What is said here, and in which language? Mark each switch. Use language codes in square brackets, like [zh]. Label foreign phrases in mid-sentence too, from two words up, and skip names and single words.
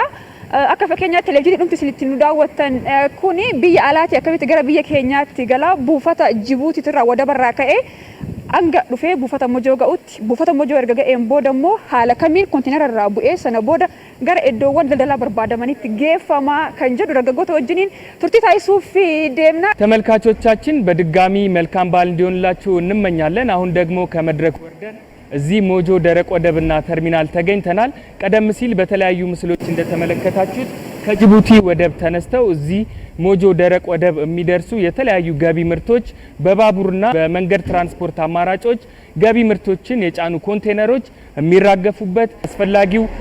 [om] Akka fakkeenyaatti televezyiinii dhumti isinitti nu daawwattan kuni biyya alaati akkamitti gara biyya keenyaatti gala buufata Jibuutiitirraa wadabarraa ka'ee hanga dhufee buufata Mojoo ga'utti buufata Mojoo erga ga'een booda immoo haala kamiin koontiinerarraa bu'ee sana booda gara iddoowwan daldalaa barbaadamanitti geeffamaa kan jedhu dargaggoota wajjiniin turtii taasisuuf deemna። [am] ተመልካቾቻችን በድጋሚ መልካም በዓል እንዲሆንላችሁ እንመኛለን። አሁን ደግሞ ከመድረክ ወርደን እዚህ ሞጆ ደረቅ ወደብና ተርሚናል ተገኝተናል። ቀደም ሲል በተለያዩ ምስሎች እንደተመለከታችሁት ከጅቡቲ ወደብ ተነስተው እዚህ ሞጆ ደረቅ ወደብ የሚደርሱ የተለያዩ ገቢ ምርቶች በባቡርና በመንገድ ትራንስፖርት አማራጮች ገቢ ምርቶችን የጫኑ ኮንቴነሮች የሚራገፉበት አስፈላጊው